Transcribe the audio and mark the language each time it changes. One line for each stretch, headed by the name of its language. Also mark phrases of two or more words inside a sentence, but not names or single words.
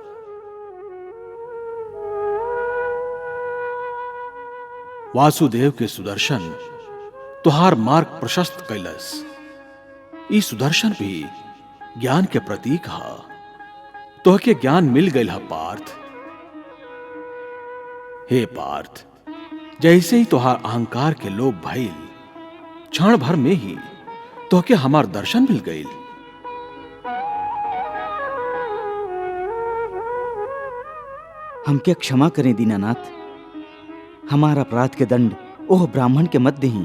Bhojpuri: वासुदेव के सुदर्शन तुहार मार्ग प्रशस्त कैलस। ई सुदर्शन भी ज्ञान के प्रतीक है। तोहके ज्ञान मिल गई है पार्थ। हे पार्थ, जैसे ही तुहार अहंकार के लोभ भइल, क्षण भर में ही तोहके हमार दर्शन मिल गई। हमके क्षमा करें दीनानाथ। हमार अपराध के दंड ओह ब्राह्मण के मत दही।